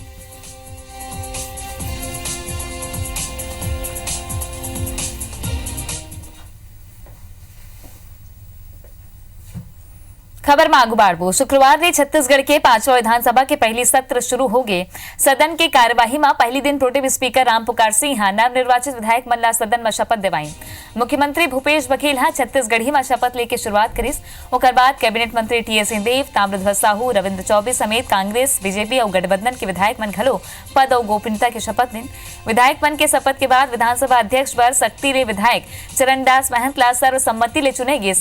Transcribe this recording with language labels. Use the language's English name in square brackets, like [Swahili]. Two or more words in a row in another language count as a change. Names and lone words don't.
[Chhattisgarhi] खबर में आगू बढ़बो। शुक्रवार ने छत्तीसगढ़ के 5वां विधानसभा के पहली सत्र शुरू हो गए। सदन के कार्यवाही में पहली दिन प्रोटेम स्पीकर रामपुकार सिंह नवनिर्वाचित विधायक मन ला सदन में शपथ दिवाई। मुख्यमंत्री भूपेश बघेल छत्तीसगढ़ी में शपथ लेके शुरुआत करिस। ओकर बाद कैबिनेट मंत्री टी.एस. सिंहदेव, ताम्रध्वज साहू, रविंद्र चौबे समेत कांग्रेस, बीजेपी और गठबंधन के विधायक मन घलो पद और गोपनीयता की शपथ लेन। विधायक मन के शपथ के बाद विधानसभा अध्यक्ष बर सक्ति ले विधायक चरणदास महंत ला सर्वसम्मति ले चुने गिस।